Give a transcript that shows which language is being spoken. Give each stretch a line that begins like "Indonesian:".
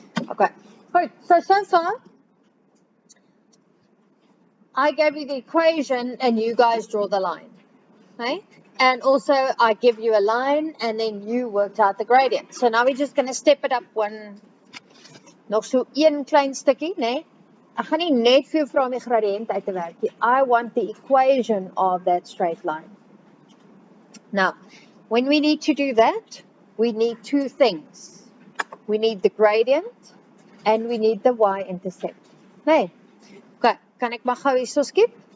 English: Okay, good. So far, I gave you the equation and you guys draw the line, okay? And also I give you a line and then you worked out the gradient. So now we're just going to step it up one,
Afrikaans: nog so een klein stukkie, nee? Ek gaan nie net vir jou vra om die gradient uit te werk nie.
English: I want the equation of that straight line. Now, when we need to do that, we need two things. We need the gradient and we need the y-intercept. Nee.
Afrikaans: Okay, kan ek maar gou hierso skiep?